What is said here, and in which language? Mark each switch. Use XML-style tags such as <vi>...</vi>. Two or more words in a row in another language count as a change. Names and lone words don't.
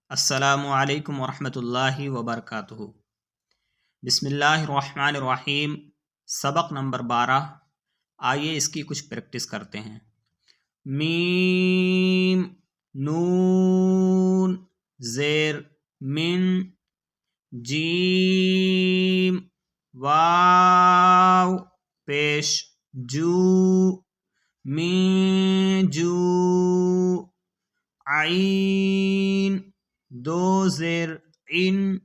<ar>السلام علیکم ورحمۃ اللہ وبرکاتہ۔ بسم اللہ الرحمن الرحیم۔</ar> <ur>سبق نمبر 12۔ آئیے اس کی کچھ پریکٹس کرتے ہیں۔ میم، نون زیر من، جیم واو پیش جو، می جو، عین دو زیر ان،</ur>